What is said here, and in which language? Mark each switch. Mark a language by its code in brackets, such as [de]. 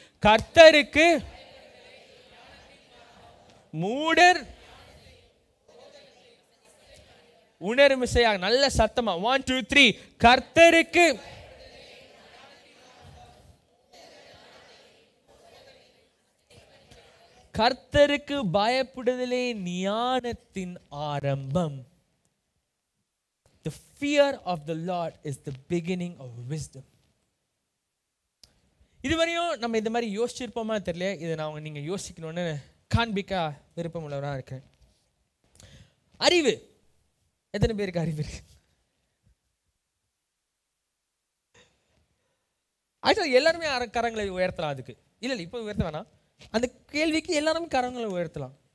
[ta] கர்த்தருக்கு மூடர் உணர்மிசையாக, நல்ல சத்தமா 1 2 3. கர்த்தருக்கு கர்த்தருக்கு பயப்படுதலே ஞானத்தின் ஆரம்பம். [en] The fear of the Lord is the beginning of wisdom. [ta] இதுவரையும் நம்ம இந்த மாதிரி யோசிச்சிருப்போமா தெரியல. இதை நான் நீங்க யோசிக்கணும்னு காண்பிக்க விருப்பம் உள்ளவராக இருக்கேன். அறிவு, எத்தனை பேருக்கு அறிவு இருக்கு? ஆக்சுவலா எல்லாருமே கரங்களை உயர்த்தலாம். அதுக்கு இல்லை இப்போ உயர்த்த வேணாம், அந்த கேள்விக்கு எல்லாருமே கரங்களை உயர்த்தலாம்.